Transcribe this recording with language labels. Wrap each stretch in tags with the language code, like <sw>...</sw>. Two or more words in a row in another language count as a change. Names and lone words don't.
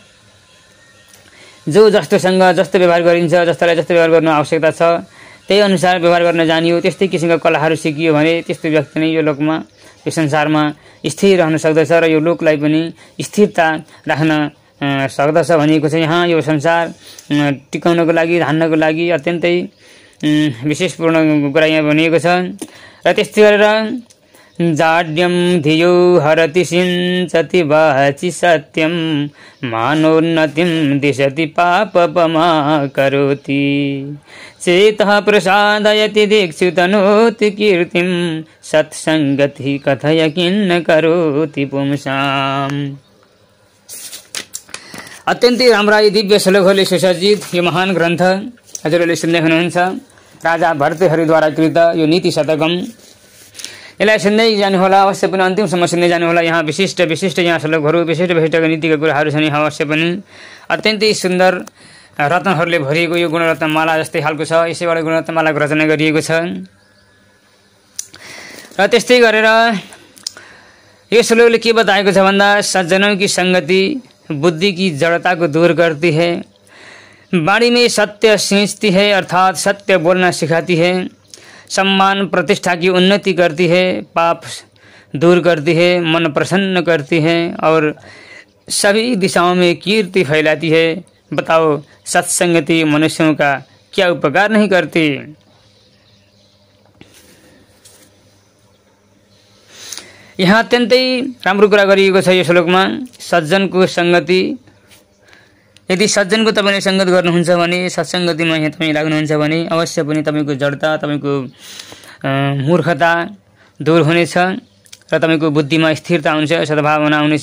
<ne>जो जस्तोसँग जस्तो व्यवहार गरिन्छ, जस्तोलाई जस्तो व्यवहार गर्नु आवश्यकता छ त्यही अनुसार व्यवहार गर्न जानियो, त्यस्तै किसिमका कलाहरू सिकियो भने त्यस्तो व्यक्ति नै यो लोकमा, यो संसारमा स्थिर रहन सक्दछ र यो लोकलाई पनि स्थिरता राख्न सक्दछ भनिएको छ। यहाँ यो संसार टिकाउनको लागि, धान्नको लागि अत्यन्तै विशेषपूर्ण कुरा यहाँ भनिएको छ। र त्यस्तै गरेर</ne> <sa>जाड्यम धियो हरति सिञ्चति वाचि सत्यम मानोन्नतिम दिशति पापपमा करोति चेतः प्रसादयति दीक्षितनोति कीर्तिम सत्संगति कथय किन्न करोति पुंसाम।</sa> <ne>अत्यन्तै राम्रा यी दिव्य श्लोकहरूले सुसज्जित यो महान ग्रन्थ हजुरहरूले सुन्दै हुनुहुन्छ, राजा भर्तृहरिद्वारा कृत यो नीति शतकम। यसलाई सुन्दै जानुहोला, अवश्य पनि अन्तिमसम्म सुन्दै जानुहोला। यहाँ विशिष्ट यहाँ श्लोकहरू, विशिष्ट नीतिका कुराहरू छन्। यहाँ अवश्य पनि अत्यन्तै सुन्दर रत्नहरूले भरिएको यो गुणरत्नमाला जस्तै खालको छ। यसैबाट गुणरत्नमालाको रचना गरिएको छ। र त्यस्तै गरेर यो श्लोकले के बताएको छ भन्दा,</ne> <hi>सज्जनों की संगति बुद्धि की जड़ता को दूर करती है, वाणी में सत्य सींचती है अर्थात सत्य बोलना सिखाती है, सम्मान प्रतिष्ठा की उन्नति करती है, पाप दूर करती है, मन प्रसन्न करती है और सभी दिशाओं में कीर्ति फैलाती है। बताओ सत्संगति मनुष्यों का क्या उपकार नहीं करती।</hi> <ne>यहाँ अत्यन्तै राम्रो कुरा गरिएको छ यो श्लोकमा। सज्जनको संगति, यदि सज्जनको तपाईले संगत गर्नुहुन्छ भने, सत्संगतिमा यहाँ तपाईँ लाग्नुहुन्छ भने अवश्य पनि तपाईको जडता, तपाईको मूर्खता दूर हुनेछ र तपाईको बुद्धिमा स्थिरता हुन्छ, सद्भावना हुनेछ।</ne>